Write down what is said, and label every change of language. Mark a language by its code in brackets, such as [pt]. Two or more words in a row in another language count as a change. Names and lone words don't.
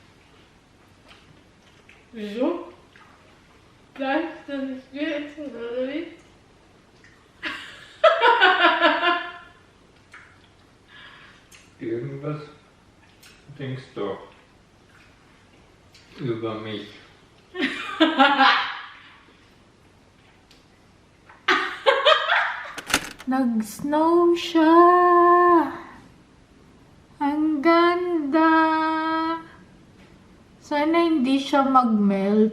[de] Wieso? Bleibst du nicht essen, oder wie? Irgendwas denkst du über mich. [tl] Nag-snow siya! Ang ganda! Sana hindi siya mag-melt.